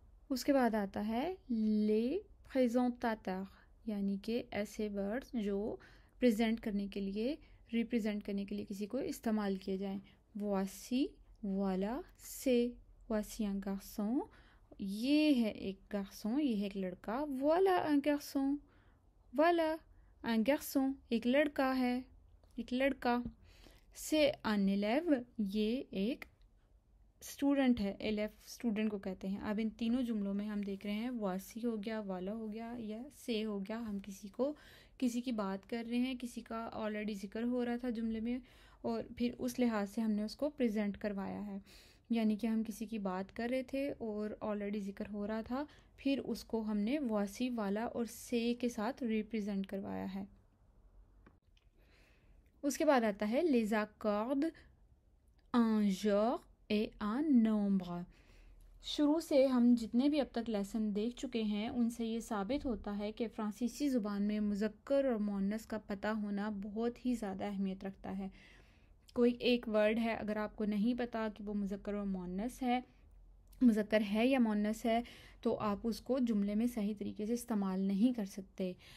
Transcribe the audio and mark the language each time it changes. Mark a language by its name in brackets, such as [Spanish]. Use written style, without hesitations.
[Hindi] उसके बाद आता है ले प्रेजेंटाteur, यानी कि ऐसे वर्ड्स जो प्रेजेंट करने के लिए, रिप्रेजेंट करने के लिए किसी को इस्तेमाल किए जाएं। [French] voici, voilà, c'est, voici un garçon, [Hindi] ये है एक garçon, ये है एक लड़का। [French] voilà un garçon, voilà un garçon, [Hindi] एक लड़का है, एक लड़का। [French] c'est un élève, [Hindi] ये एक स्टूडेंट है। एलेफ स्टूडेंट को कहते हैं। अब इन तीनों जुमलों में हम देख रहे हैं वासी हो गया, वाला हो गया या से हो गया। हम किसी की बात कर रहे हैं, किसी का ऑलरेडी जिक्र हो रहा था जुमले में और फिर उस लिहाज से हमने उसको प्रेजेंट करवाया है। यानी कि हम किसी की बात कर रहे थे और ऑलरेडी जिक्र हो रहा था, फिर उसको हमने वासी, वाला और से के साथ रिप्रेजेंट करवाया है। उसके बाद आता है [French] les accords un genre et un nombre, [Hindi] शुरू से हम जितने भी अब तक लेसन देख चुके हैं उनसे ये साबित होता है कि फ़्रांसीसी ज़ुबान में मुज़क्कर और मुअन्नस का पता होना बहुत ही ज़्यादा अहमियत रखता है। कोई एक वर्ड है, अगर आपको नहीं पता कि वो मुज़क्कर और मुअन्नस है, मुज़क्कर है या मुअन्नस है, तो आप उसको जुमले में सही तरीके से इस्तेमाल नहीं कर सकते।